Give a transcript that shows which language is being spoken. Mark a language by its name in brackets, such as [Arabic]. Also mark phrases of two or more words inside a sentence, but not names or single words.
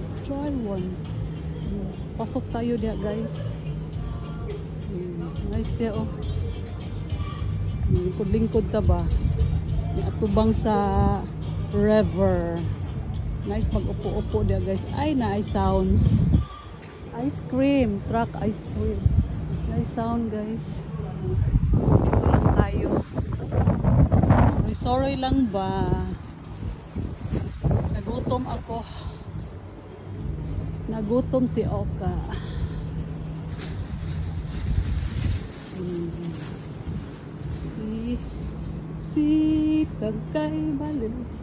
[English] try one. [Filipino] Pasok tayo diya guys. [Cebuano] Nice diya oh. Lingkod-lingkod ta ba? Atubang sa river. Nice mag-upo-upo diya guys. Ay na ay sounds. [English] Ice cream, truck ice cream. Nice sound guys. [Filipino] Dito lang tayo. Sorry lang ba? Nagutom ako. Nagutom si Oka. Si Tagkay Balil.